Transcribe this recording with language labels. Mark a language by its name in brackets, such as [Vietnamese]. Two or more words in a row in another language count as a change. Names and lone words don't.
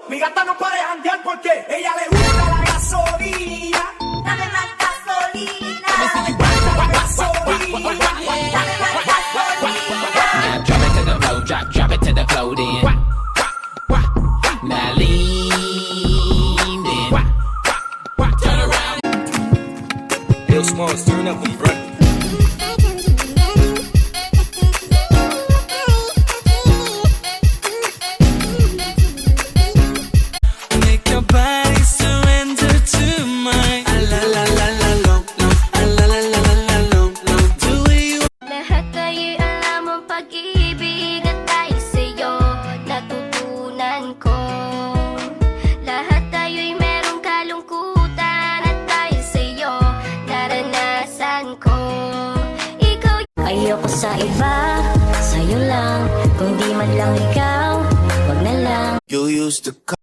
[Spanish] Mi gata no para de janguear porque ella le gusta la gasolina. Dame más gasolina. Dame la gasolina. Dame más gasolina. [English] Now drop it to the flow, drop it to the flow then. Now lean then. Turn around. Yo, Smalls, turn up them, bro. Make your body surrender to mine. La la la la long, la la la la long. The way you [Filipino] Lahat tayo'y alam ang pag-ibig at dahil sa'yo natutunan ko. Lahat tayo'y merong kalungkutan at dahil sa'yo naranasan ko. Ikaw ayoko sa iba, sa'yo lang. Kung di man lang ikaw, wag na lang. [English] You used to